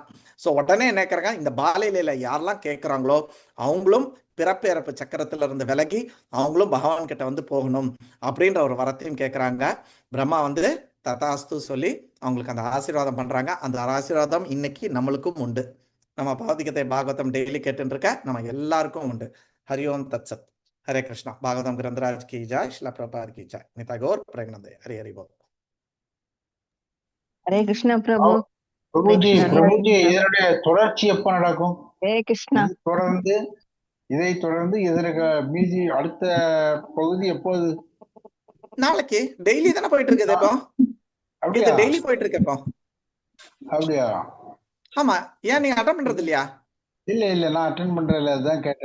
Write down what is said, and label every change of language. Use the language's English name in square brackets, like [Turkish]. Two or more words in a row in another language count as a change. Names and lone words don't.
[Tamil] ஸோ உடனே என்ன கேட்கறாங்க, இந்த பாலையில யாரெல்லாம் கேட்குறாங்களோ அவங்களும் பிறப்பு சக்கரத்துல இருந்து விலகி அவங்களும் பகவான் கிட்ட வந்து போகணும் அப்படின்ற ஒரு வரத்தையும் கேட்குறாங்க. பிரம்மா வந்து ததாஸ்து சொல்லி அவங்களுக்கு அந்த ஆசீர்வாதம் பண்றாங்க. அந்த ஆசீர்வாதம் இன்னைக்கு நம்மளுக்கும் உண்டு. நம்ம பகவத்கீதை பாகவதம் டெய்லி கேட்டுன்னு இருக்க நம்ம எல்லாருக்கும் உண்டு. [Sanskrit] हरि ओम तत्सत्. [Hindi] हरे कृष्णा. भागवतम ग्रंथराज की जय, श्रील प्रभुपाद की जय, निताई गौर प्रेमानंद, हरि हरि बोल. हरे कृष्णा प्रभु. [Tamil] பிரபுஜி இதனுடைய தொடர்ச்சி எப்ப நடக்கும்? [Hindi] हरे कृष्णा. [Tamil] இதை தொடர்ந்து இதற்கு மீதி அடுத்த பகுதி எப்போது? நாளைக்கு டெய்லி தானே போயிட்டு இருக்குது. இப்போ அப்படியே டெய்லி போயிட்டு இருக்கு. இப்போ அப்படியா? ஆமா, ஏன் நீங்க அட்டன் பண்றது இல்லையா? இல்ல நான் அட்டன் பண்றதில்ல, அதுதான் கேட்டேன்.